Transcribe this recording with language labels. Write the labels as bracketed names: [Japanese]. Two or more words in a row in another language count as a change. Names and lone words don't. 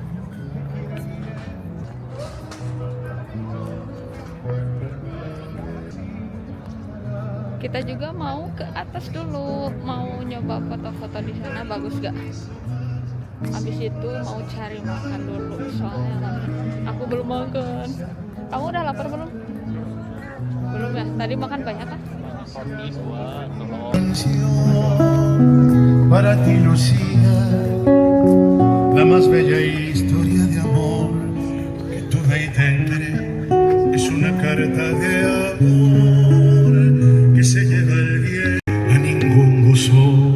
[Indonesian] Kita juga mau ke atas dulu, mau nyoba foto-foto di sana, bagus gak? Habis itu mau cari makan dulu, soalnya aku belum makan. Kamu udah lapar belum? Belum ya? Tadi makan banyak kan? Roti 2 telur. [Spanish] Para ti, Lucía, la más bella historia de amor que tuve y tendré es una carta de amor que se lleva el bien a ningún buzón.